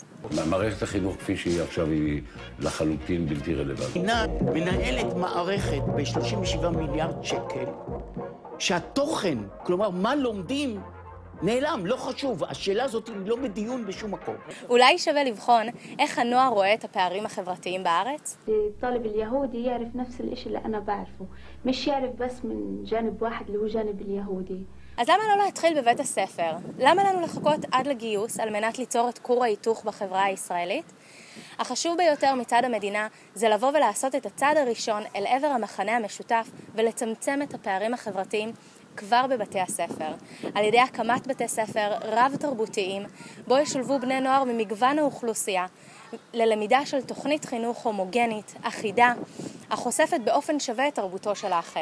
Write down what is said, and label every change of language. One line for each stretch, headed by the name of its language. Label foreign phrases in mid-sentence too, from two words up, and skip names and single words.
Hebrew: מערכת החינוך כפי שהיא עכשיו היא לחלוטין בלתי רלוונטית. המדינה מנהלת מערכת ב-37 מיליארד שקל, שהתוכן, כלומר מה לומדים, נעלם, לא חשוב. השאלה הזאת היא לא בדיון בשום מקום. אולי שווה לבחון איך הנוער רואה את הפערים החברתיים בארץ?
Arabic: الطالب اليهودي يعرف نفس الشيء اللي أنا بعرفه، مش يعرف بس من جانب واحد اللي هو جانب اليهودي.
Hebrew: אז למה לא להתחיל בבית הספר? למה לנו לחכות עד לגיוס על מנת ליצור את כור ההיתוך בחברה הישראלית? החשוב ביותר מצד המדינה זה לבוא ולעשות את הצעד הראשון אל עבר המחנה המשותף ולצמצם את הפערים החברתיים כבר בבתי הספר, על ידי הקמת בתי ספר רב-תרבותיים, בו ישולבו בני נוער ממגוון האוכלוסייה, ללמידה של תוכנית חינוך הומוגנית, אחידה, החושפת באופן שווה את תרבותו של האחר.